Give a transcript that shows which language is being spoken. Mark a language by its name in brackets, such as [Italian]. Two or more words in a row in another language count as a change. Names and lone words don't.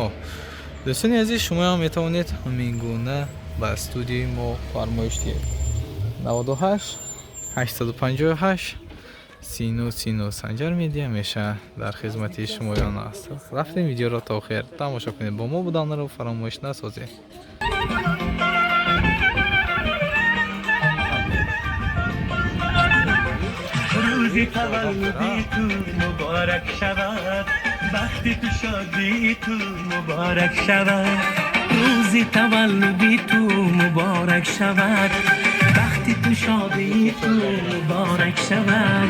[Tajik] Дӯстони азиз, шумоам метавонед ҳамин гуна ба студияи мо фармоиш диҳед. 98 858 39 Санҷар медиа меша дар хизмати шумоён аст. Рафтем видеоро то охир тамошо кунед, бо мо буданро фаромӯш насозед. [Persian] روزی تولدی تو مبارک شود، وقتی تو شادی تو مبارک شود. روزی تولدی تو مبارک شود، وقتی تو شادی تو مبارک شود.